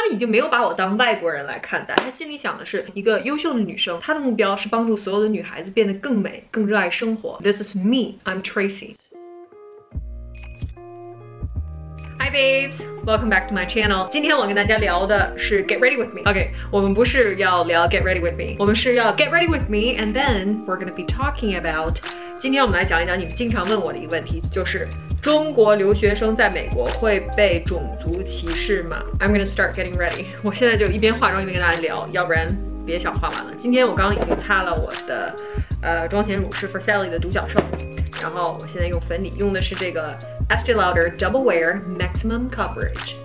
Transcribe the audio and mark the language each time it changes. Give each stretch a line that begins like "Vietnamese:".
Chinese: 已经没有把我当外国人来看待，他心里想的是一个优秀的女生，她的目标是帮助所有的女孩子变得更美，更热爱生活。
English: This is me, I'm Tracy。Hi babes, welcome back to my channel.
Chinese: 今天我跟大家聊的是 Get Ready With Me. OK, 我们不是要聊 Get Ready With Me, 我们是要 Get Ready With Me,
English: and then we're gonna be talking about.
Chinese: 今天我们来讲一讲你们经常问我的一个问题，就是中国留学生在美国会被种族歧视吗 ？
English: I'm gonna start getting ready.
Chinese: 我现在就一边化妆一边跟大家聊，要不然别想画完了。今天我刚刚已经擦了我的妆前乳是 For Sally 的独角兽，然后我现在用粉底，用的是这个 Estee Lauder Double Wear Maximum Coverage。